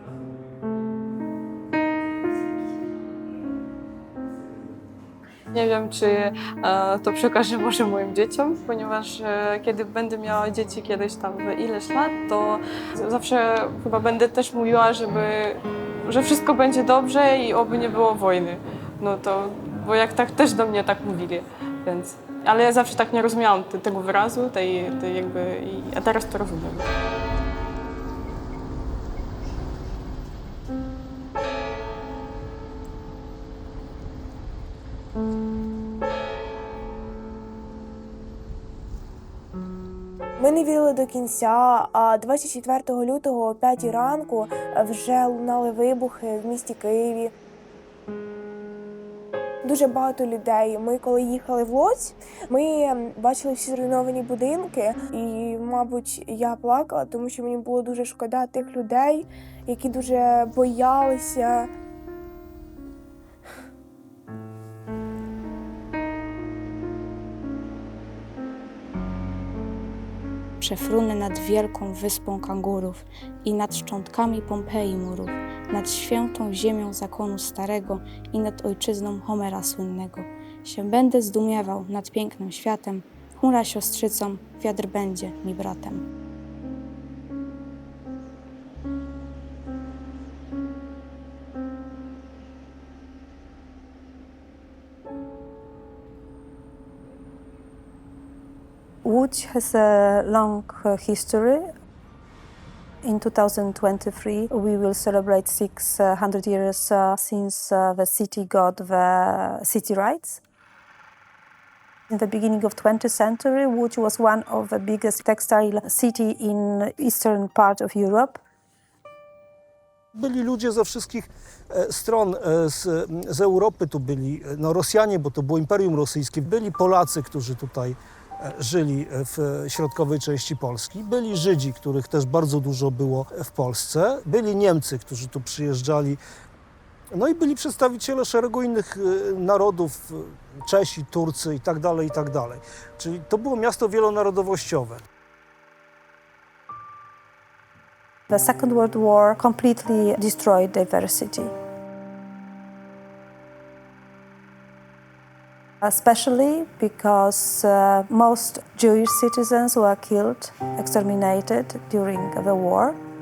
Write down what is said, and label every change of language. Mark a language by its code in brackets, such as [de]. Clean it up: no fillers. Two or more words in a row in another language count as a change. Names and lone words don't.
[pl] Nie wiem, czy to przekażę może moim dzieciom, ponieważ kiedy będę miała dzieci kiedyś tam w ileś lat, to zawsze chyba będę też mówiła, że wszystko będzie dobrze i oby nie było wojny. No to, bo jak tak też do mnie tak mówili, więc... Ale ja zawsze tak nie rozumiałam tego wyrazu, tej jakby... A teraz to rozumiem. [uk] Ми не вірили до кінця, а 24 лютого о 5 ранку вже лунали вибухи в місті Києві. Дуже багато людей. Ми, коли їхали в Лодзь, ми бачили всі зруйновані будинки. І, мабуть, я плакала, тому що мені було дуже шкода тих людей, які дуже боялися. [pl] Przefruny nad wielką wyspą kangurów i nad szczątkami Pompeji murów, nad świętą ziemią zakonu starego i nad ojczyzną Homera słynnego. Się będę zdumiewał nad pięknym światem, chmura siostrzycą, wiatr będzie mi bratem. [en] Łódź has a long history. In 2023, we will celebrate 600 years since the city got the city rights. In the beginning of 20th century, Łódź was one of the biggest textile city in eastern part of Europe. [pl] Byli ludzie ze wszystkich stron, z Europy tu byli Rosjanie, bo to było Imperium Rosyjskie, byli Polacy, którzy tutaj żyli w środkowej części Polski, byli Żydzi, których też bardzo dużo było w Polsce, byli Niemcy, którzy tu przyjeżdżali, no i byli przedstawiciele szeregu innych narodów, Czesi, Turcy i tak dalej, i tak dalej. Czyli to było miasto wielonarodowościowe. [en] The Second World War completely destroyed diversity. Especially because most Jewish citizens were killed, exterminated during the war.